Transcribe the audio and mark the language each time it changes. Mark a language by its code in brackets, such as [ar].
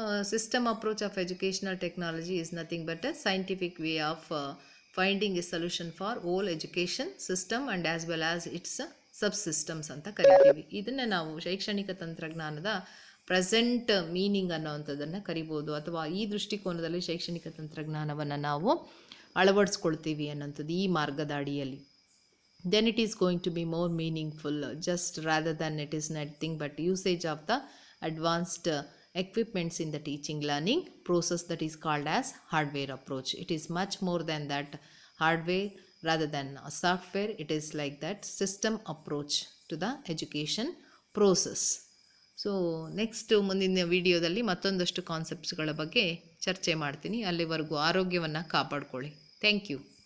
[en] system approach of educational technology is nothing but a scientific way of finding a solution for whole education system and as well as its subsystems [kn] ಅಂತ ಕರಿತೀವಿ. ಇದನ್ನು ನಾವು ಶೈಕ್ಷಣಿಕ ತಂತ್ರಜ್ಞಾನದ [en] present meaning [kn] ಅನ್ನೋವಂಥದ್ದನ್ನು ಕರಿಬೋದು, ಅಥವಾ ಈ ದೃಷ್ಟಿಕೋನದಲ್ಲಿ ಶೈಕ್ಷಣಿಕ ತಂತ್ರಜ್ಞಾನವನ್ನು ನಾವು ಅಳವಡಿಸ್ಕೊಳ್ತೀವಿ ಅನ್ನೋಂಥದ್ದು ಈ ಮಾರ್ಗದ ಅಡಿಯಲ್ಲಿ. [en] then it is going to be more meaningful, just rather than it is nothing but usage of the advanced equipments in the teaching learning process that is called as hardware approach. It is much more than that hardware rather than software. It is like that system approach to the education process. [kn] So next ಮುಂದಿನ ವಿಡಿಯೋದಲ್ಲಿ ಮತ್ತೊಂದಷ್ಟು ಕಾನ್ಸೆಪ್ಟ್ಸ್ಗಳ ಬಗ್ಗೆ ಚರ್ಚೆ ಮಾಡ್ತೀನಿ. ಅಲ್ಲಿವರೆಗೂ ಆರೋಗ್ಯವನ್ನು ಕಾಪಾಡ್ಕೊಳ್ಳಿ. [en] Thank you.